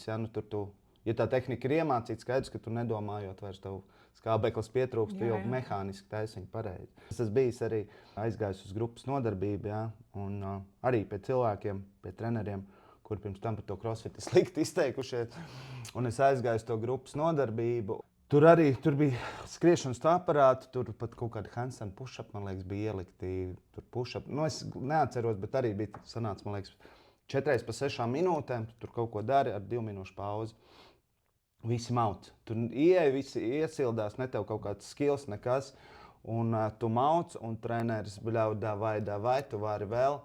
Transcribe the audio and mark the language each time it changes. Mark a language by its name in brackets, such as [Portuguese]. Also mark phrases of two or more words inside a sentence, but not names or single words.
[Latvian] Ja, ja tā tehnika ir iemācīta, skaidrs, ka tu nedomājot vairs tev skābeklis pietrūkst, tu jau mehāniski taisi viņu pareizi. Tas bijis arī aizgājis uz grupas nodarbību, ja, un arī pie cilvēkiem, pie treneriem, kuri pirms tam par to crossfit slikti izteikušies. Un es aizgāju uz to grupas nodarbību. Tur bija skriešanas aparāti, tur pat kaut kādi [English] handstand push-up, [Latvian] man liekas, bija ielikti. Tur push-up. Es neatceros, bet arī bija sanāca, man liekas, 4 pa 6 minūtēm. Tur kaut ko dari ar 2 minūšu pauzi. Visi mauc. Tur ieeja, visi iesildās, ne tev kaut kāds skills, nekas. Un tu mauc, un treneris bļauj, davai, tu vari vēl.